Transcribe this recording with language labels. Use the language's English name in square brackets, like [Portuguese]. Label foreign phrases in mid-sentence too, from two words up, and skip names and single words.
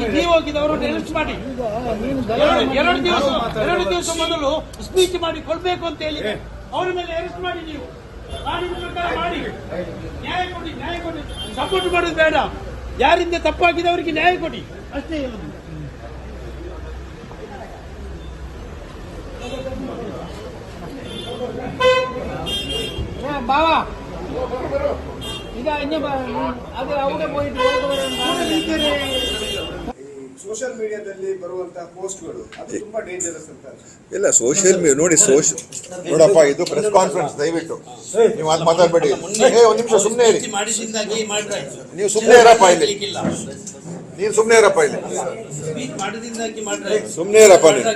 [Kannada] ನೀವು ಹೋಗಿದವರು ಅರೆಸ್ಟ್ ಮಾಡಿ ಎರಡು ದಿವಸ ಮೊದಲು ಸ್ಪೀಚ್ ಮಾಡಿ ಕೊಡ್ಬೇಕು ಅಂತ ಹೇಳಿ ಅವರ ಮೇಲೆ ಅರೆಸ್ಟ್ ಮಾಡಿ ನೀವು ಕಾನೂನು ಪ್ರಕಾರ ಮಾಡಿ ನ್ಯಾಯ ಕೊಡಿ ಸಪೋರ್ಟ್ ಮಾಡೋದು ಬೇಡ. ಯಾರಿಂದ ತಪ್ಪಾಗಿದೆ ಅವರಿಗೆ ನ್ಯಾಯ ಕೊಡಿ ಅಷ್ಟೇ ಹೇಳುದು. [Malayalam] ബാവാ ഇതാ ഇഞ്ഞ അത് അവിടെ പോയിട്ട് [English] social mediaದಲ್ಲಿ [Kannada] ಬರುವಂತಹ ಪೋಸ್ಟ್ಗಳು ಅದು ತುಂಬಾ ಡೇಂಜರಸ್ ಅಂತ. ಇಲ್ಲ ಸೋಷಿಯಲ್ ನೋಡಪ್ಪ, ಇದು [English] press conference, [Kannada] ದಯವಿಟ್ಟು ನೀವು ಅದು ಮಾತಾಡಬೇಡಿ. ಒಂದು ನಿಮಿಷ ಸುಮ್ಮನೆ ಇರಿ, ನೀವು ಸುಮ್ಮನೆ ಇರಪ್ಪ ಇಲ್ಲಿ, ನೀನು ಸುಮ್ಮನೆ ಇರಪ್ಪ ಇಲ್ಲಿ, ಸುಮ್ಮನೆ ಇರಪ್ಪ ನೀವು.